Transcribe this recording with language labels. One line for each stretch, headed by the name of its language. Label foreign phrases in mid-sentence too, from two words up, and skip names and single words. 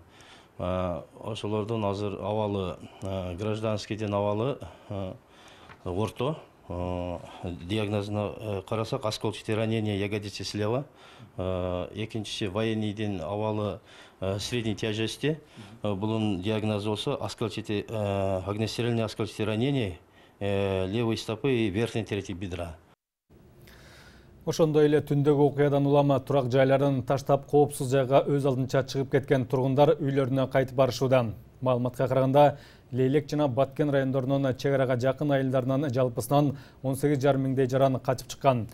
Kyrgyz: Ошолордун азыр абалы гражданскийдин абалы орто. Диагнозуна карасак
Russian: осколочное ранение ягодицы слева.
Kyrgyz: Экинчиси военныйдин абалы
Russian: средней тяжести.
Kyrgyz: Бунун диагнозу болсо
Russian: огнестрельное осколочное ранение левой стопы и верхней трети бедра.
Kyrgyz: Ошондой эле түндөгү окуядан улама турак жайларын таштап коопсуз жайга өз алдынча чыгып кеткен тургундар үйлөрүнө кайтып барышууда. Маалыматка караганда Лейлек жана Баткен райондорунун чегарага жакын айылдарынан жалпысынан 18,5 миңдей жаран качып чыккан.